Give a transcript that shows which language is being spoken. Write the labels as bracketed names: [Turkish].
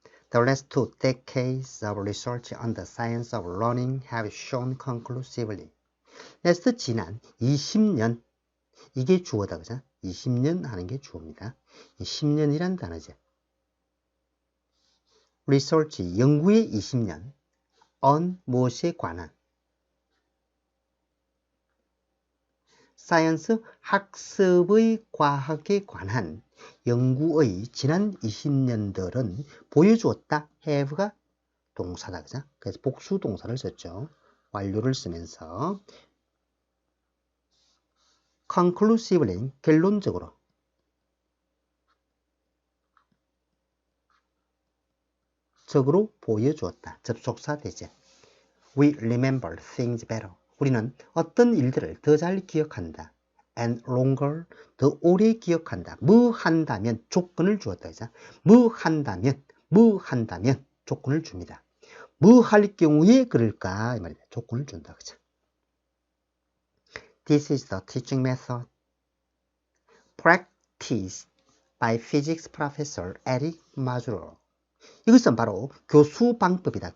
[English] The last 2 decades of research on the science of learning have shown conclusively. [Korean] last 지난 20년, 이게 주어다, 그죠? 20년 하는 게 주어입니다. 10년이란 단어죠. research, 연구의 20년, on 무엇에 관한, 사이언스 학습의 과학에 관한 연구의 지난 20년들은 보여주었다. have가 동사다. 그죠? 그래서 복수 동사를 썼죠. 완료를 쓰면서 conclusively 결론적으로 적으로 보여주었다. 접속사 대제. [English] We remember things better. [Korean] 우리는 어떤 일들을 더 잘 기억한다. [English] And longer, [Korean] 더 오래 기억한다. 뭐 한다면 조건을 주었다. 그죠? 뭐 한다면 조건을 줍니다. 뭐 할 경우에 그럴까? 이 말이다. 조건을 준다. 그죠? [English] This is the teaching method practiced by physics professor Eric Mazur. [Korean] 이것은 바로 교수 방법이다.